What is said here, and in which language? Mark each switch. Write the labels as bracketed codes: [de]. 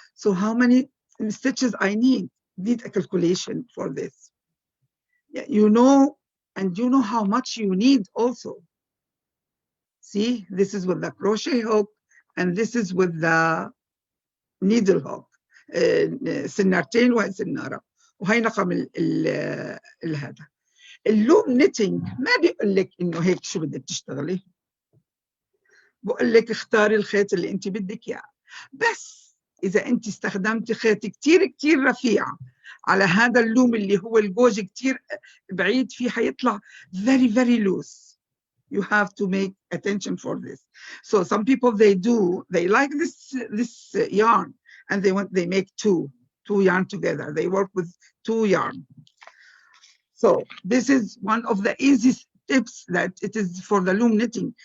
[en] So how many stitches I need a calculation for this. Yeah, you know, and you know how much you need also. See, this is with the crochet hook, and this is with the needle hook. [ar] سنارتين وهي سنارة، وهي رقم هذا. اللوم نيتنج ما بيقول لك انه هيك شو بدك تشتغلي، بقول لك اختاري الخيط اللي انت بدك اياه. بس إذا أنت استخدمت خيط كتير كتير رفيع على هذا اللوم اللي هو الجوج كتير بعيد فيه حيطلع [en] very very loose. You have to make attention for this. So some people they like this yarn and they make two yarn together. They work with two yarn. So this is one of the easiest tips that it is for the loom knitting.